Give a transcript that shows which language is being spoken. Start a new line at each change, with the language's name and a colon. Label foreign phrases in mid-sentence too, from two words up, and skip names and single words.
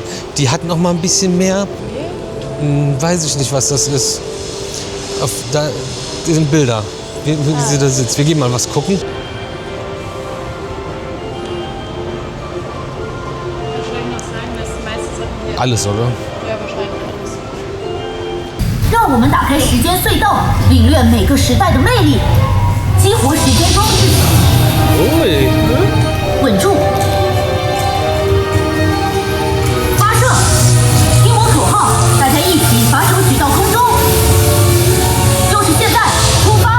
German: Die hat noch mal ein bisschen mehr. Weiß ich nicht, was das ist. Da sind Bilder, wie sie da sitzt. Wir gehen mal was gucken. Alles, oder? Ja, wahrscheinlich alles.
Chinese: 让我们打开时间隧道，领略每个时代的魅力，激活时间装置，稳住，发射，听我口号，大家一起把手举到空中，就是现在，出发！